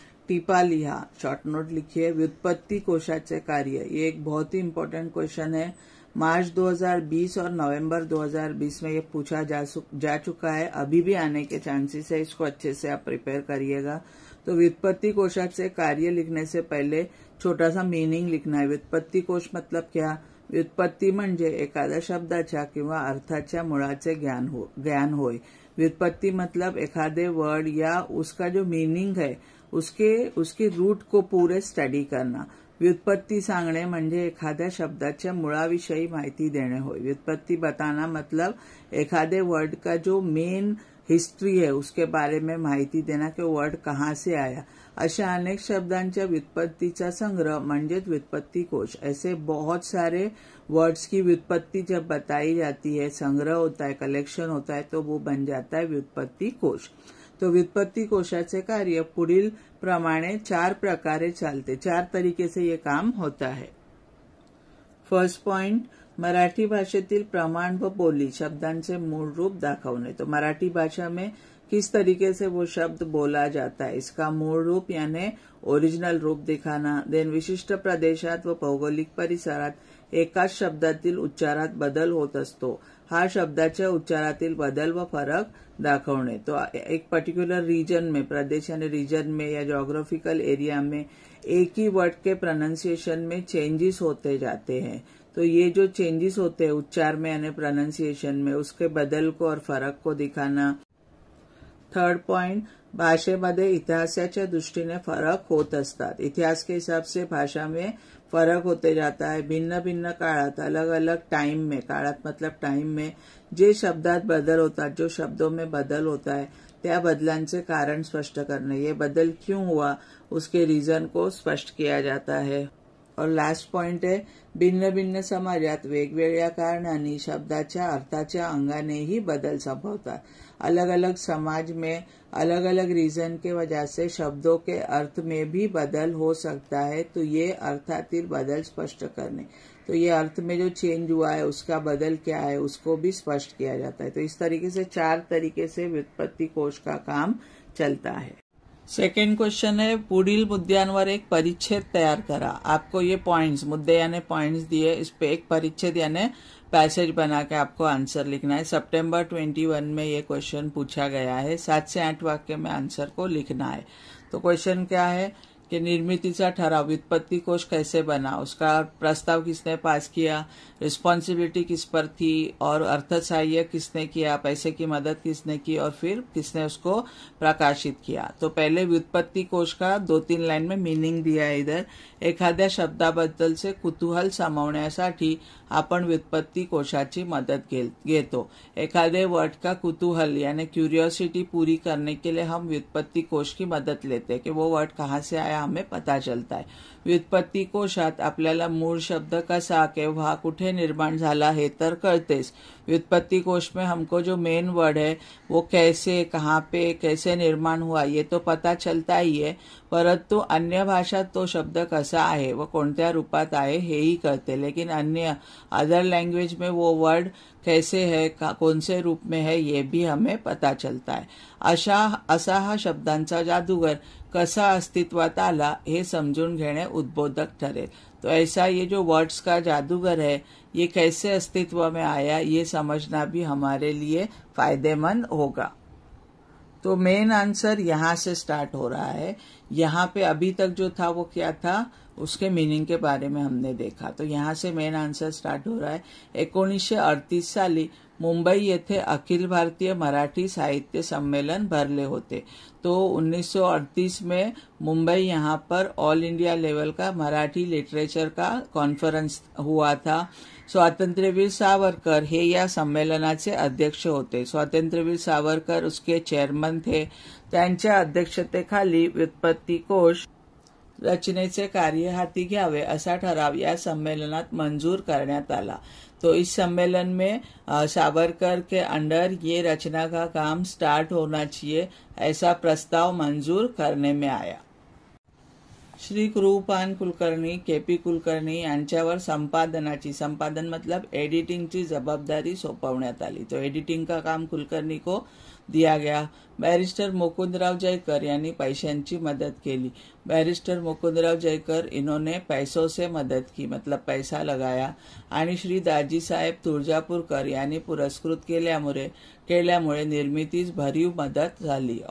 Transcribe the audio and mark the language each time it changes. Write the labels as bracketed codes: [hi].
[mr] टिपा लिहा, [hi] short note लिखिए। व्युत्पत्ति कोशाचे कार्य, ये एक बहुत ही इंपॉर्टेंट क्वेश्चन है। मार्च 2020 और नवंबर 2020 में ये पूछा जा चुका है। अभी भी आने के चांसेस है। इसको अच्छे से आप प्रिपेयर करिएगा। तो व्युत्पत्ति कोशाचे कार्य लिखने से पहले छोटा सा मीनिंग लिखना है। व्युत्पत्ति कोश मतलब क्या? [mr] व्युत्पत्ती म्हणजे एखाद्या शब्दाच्या किंवा अर्थाच्या मुळाचे ज्ञान होय। [hi] व्युत्पत्ति मतलब एखादे वर्ड या उसका जो मीनिंग है उसके रूट को पूरे स्टडी करना। [mr] व्युत्पत्ति सांगणे म्हणजे एखाद्या शब्दाच्या मुळाविषयी माहिती देणे होय। [hi] व्युत्पत्ति बताना मतलब एखादे वर्ड का जो मेन हिस्ट्री है उसके बारे में माहिती देना कि वर्ड कहाँ से आया। [mr] अशा अनेक शब्दांच्या व्युत्पत्तीचा संग्रह म्हणजेच व्युत्पत्ति कोश। [hi] ऐसे बहुत सारे वर्ड्स की व्युत्पत्ति जब बताई जाती है, संग्रह होता है, कलेक्शन होता है, तो वो बन जाता है व्युत्पत्ति कोश। [mr] तो व्युत्पत्ति कोशाचे कार्य पुढील प्रमाणे 4 प्रकारे चालते। [hi] 4 तरीके से ये काम होता है। [mr] फर्स्ट पॉइंट, मराठी भाषेतील प्रमाण व बोली शब्दांचे मूळ रूप दाखवणे। [hi] तो मराठी भाषा में किस तरीके से वो शब्द बोला जाता है, इसका मूळ रूप यानी ओरिजिनल रूप दिखाना। [mr] देन विशिष्ट प्रदेशात व भौगोलिक परिसरात एकाच शब्दातील उच्चारात बदल होत असतो, हा शब्दाच्या उच्चारातील बदल व फरक दाखवणे। [hi] तो एक पर्टिकुलर रीजन में, प्रदेश यानी रीजन में या ज्योग्राफिकल एरिया में एक ही वर्ड के प्रोनाउंसिएशन में चेंजेस होते जाते हैं। तो ये जो चेंजेस होते हैं उच्चार में यानी प्रोनाउंसिएशन में, उसके बदल को और फरक को दिखाना। [mr] थर्ड पॉइंट, भाषेमध्ये इतिहासाच्या दृष्टीने फरक होत असतात। [hi] इतिहास के हिसाब से भाषा में फरक होते जाता है। [mr] भिन्न भिन्न काळात, [hi] अलग अलग टाइम में, काळात मतलब टाइम में जे शब्दात बदल होता, जो शब्दों में बदल होता है, [mr] त्या बदलांचे कारण [hi] स्पष्ट करने। ये बदल क्यों हुआ उसके रीजन को स्पष्ट किया जाता है। और लास्ट पॉइंट [mr] आहे, भिन्न भिन्न समाजात वेगवेगळ्या कारणांनी शब्दाच्या अर्थाच्या अंगानेही बदल संभवतात। [hi] अलग अलग समाज में अलग अलग रीजन के वजह से शब्दों के अर्थ में भी बदल हो सकता है। तो ये अर्थातील बदल स्पष्ट करने, तो ये अर्थ में जो चेंज हुआ है उसका बदल क्या है उसको भी स्पष्ट किया जाता है। तो इस तरीके से 4 तरीके से व्युत्पत्ति कोश का काम चलता है। सेकंड क्वेश्चन है, [mr] पुढील मुद्द्यांवर एक परिच्छेद तैयार करा। [hi] आपको ये पॉइंट्स, मुद्दे यानी पॉइंट्स दिए, इस पे एक परिच्छेद यानी पैसेज बना के आपको आंसर लिखना है। सितंबर 21 में ये क्वेश्चन पूछा गया है। 7 से 8 वाक्य में आंसर को लिखना है। तो क्वेश्चन क्या है कि निर्मितीचा ठराव, व्युत्पत्ति कोश कैसे बना, उसका प्रस्ताव किसने पास किया, रिस्पॉन्सिबिलिटी किस पर थी, और अर्थ सहाय्य किसने किया, पैसे की मदद किसने की, और फिर किसने उसको प्रकाशित किया। तो पहले व्युत्पत्ति कोश का 2-3 लाइन में मीनिंग दिया है इधर। [mr] एखाद्या शब्दाबद्दलचे कुतूहल सामावण्यासाठी आपण व्युत्पत्ति कोशाची मदद घेतो। [hi] एखादे वर्ड का कुतूहल यानी क्यूरियोसिटी पूरी करने के लिए हम व्युत्पत्ति कोश की मदद लेते हैं कि वो वर्ड कहाँ से आया हमें पता चलता है। [mr] व्युत्पत्ति कोशात आपल्याला मूळ शब्द कसा, केव्हा, कुठे निर्माण झाला हे तर कळतेच। [hi] व्युत्पत्ति कोश में हमको जो मेन वर्ड है वो कैसे, कहाँ पे, कैसे निर्माण हुआ ये तो पता चलता ही है, [mr] परंतु अन्य भाषात तो शब्द कसा आहे व कोणत्या रूपात आहे हेही कळते। [hi] लेकिन अन्य अदर लैंग्वेज में वो वर्ड कैसे है, कौन से रूप में है ये भी हमें पता चलता है। [mr] असा हा शब्दांचा जादूगर कसा अस्तित्वात आला हे समजून घेणे उद्बोधक ठरेल। [hi] तो ऐसा ये जो वर्ड्स का जादूगर है ये कैसे अस्तित्व में आया ये समझना भी हमारे लिए फायदेमंद होगा। तो मेन आंसर यहाँ से स्टार्ट हो रहा है। यहाँ पे अभी तक जो था वो क्या था, उसके मीनिंग के बारे में हमने देखा। तो यहाँ से मेन आंसर स्टार्ट हो रहा है। [mr] 1938 साली मुंबई येथे अखिल भारतीय मराठी साहित्य सम्मेलन भरले होते। [hi] तो 1938 में मुंबई यहाँ पर ऑल इंडिया लेवल का मराठी लिटरेचर का कॉन्फरन्स हुआ था। [mr] स्वातंत्र्यवीर सावरकर हे या सम्मेलनाचे अध्यक्ष होते। [hi] स्वातंत्र्यवीर सावरकर उसके चेअरमन थे। [mr] त्यांच्या अध्यक्षतेखाली व्युत्पत्ति कोश रचनेचे कार्य हाती घ्यावे असा ठराव या सम्मेलनात मंजूर करण्यात आला। [hi] तो इस सम्मेलन में सावरकर के अंडर ये रचना का काम स्टार्ट होना चाहिए ऐसा प्रस्ताव मंजूर करने में आया। [mr] श्री कृपान कुलकर्णी, केपी कुलकर्णी यांच्यावर संपादनाची, संपादन मतलब एडिटिंगची जबाबदारी सोपवण्यात आली। [hi] तो एडिटिंग का काम कुलकर्णी को दिया गया। [mr] बैरिस्टर मुकुंदराव जयकर यांनी पैशांची मदद केली। [hi] बैरिस्टर मुकुंदराव जयकर इन्होंने पैसों से मदद की, मतलब पैसा लगाया। [mr] आणि श्री दाजी साहेब तुळजापूरकर यांनी पुरस्कृत केल्यामुळे निर्मितीस भरीव मदत झाली।